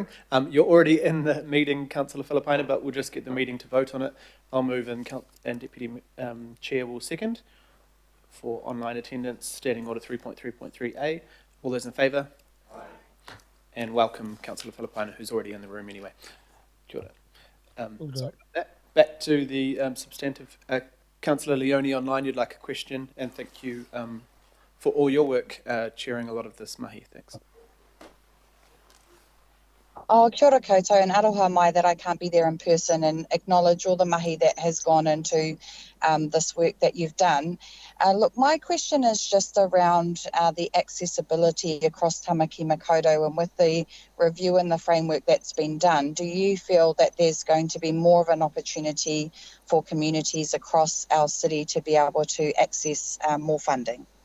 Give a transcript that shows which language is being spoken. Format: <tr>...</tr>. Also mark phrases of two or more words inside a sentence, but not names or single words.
<en>You're already in the meeting, Councillor Filipaina, but we'll just get the meeting to vote on it. I'll move and Deputy Chair will second for online attendance, Standing Order 3.3.3a. All those in favour? Aye. And welcome, Councillor Filipaina, who's already in the room anyway.</en> <mi>Kia ora.</mi> <en>Sorry about that. Back to the substantive. Councillor Leone online, you'd like a question, and thank you for all your work chairing a lot of this mahi. Thanks. Oh,</en> <mi>kia ora koutou,</mi> <en>and</en> <mi>aroha mai</mi> <en>that I can't be there in person, and acknowledge all the mahi that has gone into this work that you've done. Look, my question is just around the accessibility across Tamaki Makaurau, and with the review and the framework that's been done, do you feel that there's going to be more of an opportunity for communities across our city to be able to access more funding?</en>